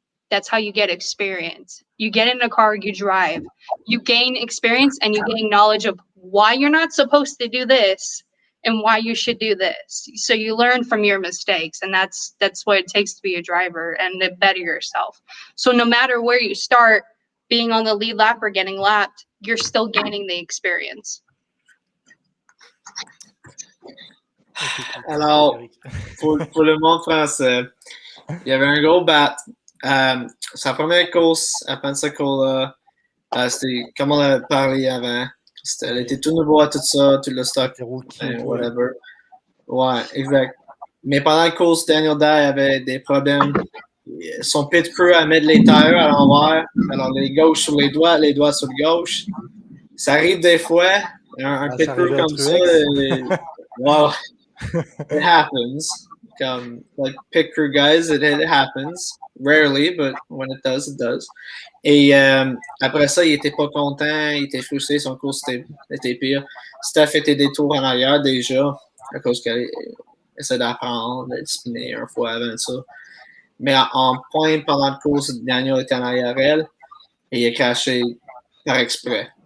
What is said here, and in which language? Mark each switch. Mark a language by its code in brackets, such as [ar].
[en] That's how you get experience. You get in a car, you drive, you gain experience, and you gain knowledge of why you're not supposed to do this and why you should do this. So you learn from your mistakes, and that's what it takes to be a driver and to better yourself. So no matter where you start, being on the lead lap or getting lapped, you're still gaining the experience. [fr] Alors, pour le monde français, il y avait un gros bat. Sa première course à Pensacola, c'était comme on a parlé avant. Elle était tout nouveau à tout ça, tout le stock, whatever. Ouais, exact. Mais pendant la course, Daniel Dye avait des problèmes. Son pit crew a mis les tires à l'envers. Alors, les gauches sur les doigts sur le gauche. Ça arrive des fois. Un pit crew comme ça. Wow. [en] It happens. Like pit crew guys, it happens. Rarely, but when it does, it does. [fr] Et après ça, il était pas content, il était frustré, son course était pire. Steph était des tours en arrière déjà, à cause qu'elle essaie d'apprendre, d'être spiné une fois avant ça. Mais en point, pendant la course, Daniel était en arrière elle, et il a crashé par exprès.